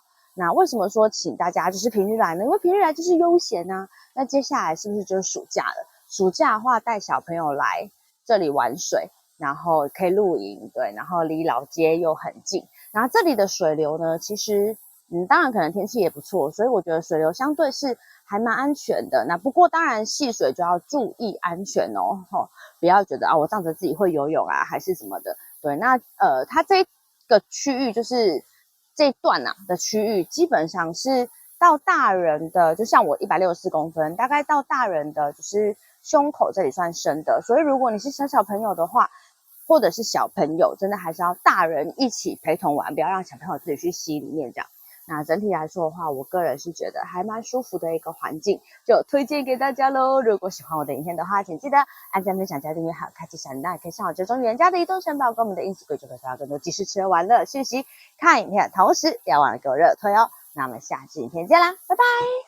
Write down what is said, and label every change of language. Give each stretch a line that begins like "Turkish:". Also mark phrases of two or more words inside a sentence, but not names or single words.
Chinese: 那為什麼說請大家就是平日來呢？因為平日來就是悠閒啊。那接下來是不是就是暑假了？暑假的話帶小朋友來這裡玩水，然後可以露營，對，然後離老街又很近。然後這裡的水流呢，其實當然可能天氣也不錯，所以我覺得水流相對是還蠻安全的。那不過當然戲水就要注意安全哦，不要覺得啊我仗着自己会游泳啊還是什麼的。對，那它這個區域就是這一段的區域，基本上是到大人的，就像我164公分，大概到大人的就是胸口這裡算深的。所以如果你是小朋友的話，或者是小朋友，真的還是要大人一起陪同玩，不要讓小朋友自己去溪裡面這樣。那整體来說的話，我個人是覺得還蠻舒服的一個環境，就推薦給大家咯。如果喜歡我的影片的話，請記得按讚、分享、加訂閱，還有開啟小鈴鐺，也可以上我追蹤原家的移動城堡跟我們的 Instagram， 就可以找到更多即時吃喝玩樂訊息。看影片的同時，不要忘了給我熱推哦。那我們下期影片見啦，拜拜。